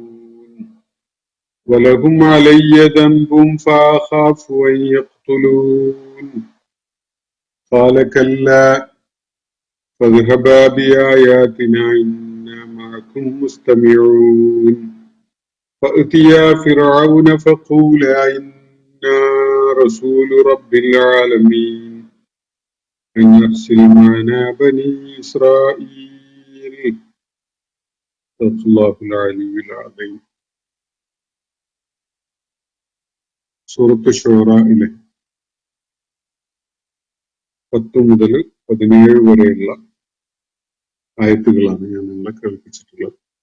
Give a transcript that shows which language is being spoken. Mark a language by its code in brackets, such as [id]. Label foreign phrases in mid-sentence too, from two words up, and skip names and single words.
[ar] ولهم علي ذنب فأخاف أن يقتلون قال كلا فاذهبا بآياتنا إنا معكم مستمعون فأتيا فرعون فقولا إنا رسول رب العالمين أن أرسل معنا بني إسرائيل. [ml] സൂറത്ത് ശൂറായിലെ 10 മുതൽ 17 വരെയുള്ള ആയത്തുകളാണ് ഞാൻ നിങ്ങളെ കേൾപ്പിച്ചിട്ടുള്ളത്.